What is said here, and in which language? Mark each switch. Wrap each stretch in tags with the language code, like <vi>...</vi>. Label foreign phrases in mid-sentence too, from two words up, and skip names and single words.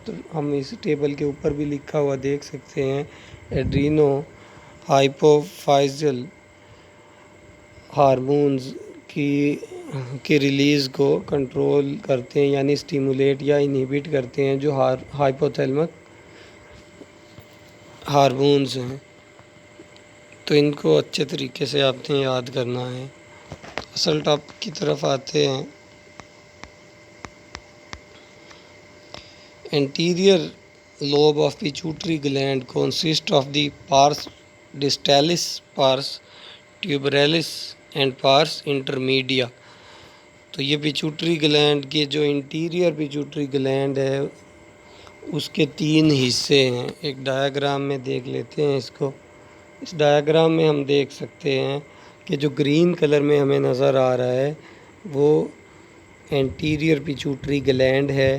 <ur>تو ہم اس ٹیبل کے اوپر بھی لکھا ہوا دیکھ سکتے ہیں،</ur> <en>adreno hypophyseal hormones</en> <ur>کی ریلیز کو کنٹرول کرتے ہیں، یعنی سٹیمولیٹ یا انہیبٹ کرتے ہیں، جو</ur> <en>hypothalamic hormones</en> <ur>ہیں۔ تو ان کو اچھے طریقے سے آپ نے یاد کرنا ہے۔ اصل ٹاپک کی طرف آتے ہیں۔</ur> <en>anterior lobe of pituitary gland consist of the pars distalis, pars tuberalis and pars intermedia۔</en> <ur>تو یہ</ur> <en>pituitary gland</en> <ur>کے جو</ur> <en>anterior pituitary gland</en> <ur>ہے اس کے 3 حصے ہیں۔ ایک ڈایاگرام میں دیکھ لیتے ہیں اس کو۔ اس ڈایاگرام میں ہم دیکھ سکتے ہیں کہ جو</ur> <en>green colour</en> <ur>میں ہمیں نظر آ رہا ہے وہ</ur> <en>anterior pituitary gland</en> <ur>ہے۔</ur>